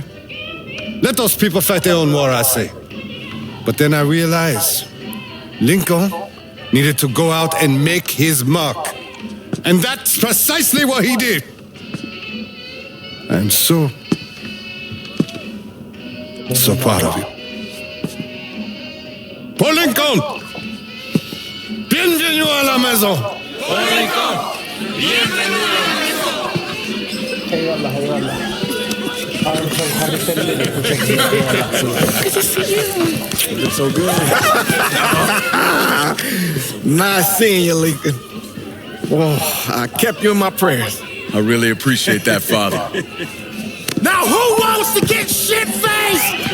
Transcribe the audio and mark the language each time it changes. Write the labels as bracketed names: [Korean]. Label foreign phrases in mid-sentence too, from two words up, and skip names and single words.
[English] Let those people fight their own war, I say. But then I realized Lincoln needed to go out and make his mark. And that's precisely what he did. I'm so proud of you. Paul Lincoln! [French] Bienvenue à la maison! Paul Lincoln, bienvenue à la maison! [Turkish] Eyvallah, eyvallah. Kardeşlerim de teşekkür ederim. [English] Good to see you. It's so good. Nice seeing you, Lincoln. Oh, I kept you in my prayers. I really appreciate that, Father. Now who wants to get shit-faced?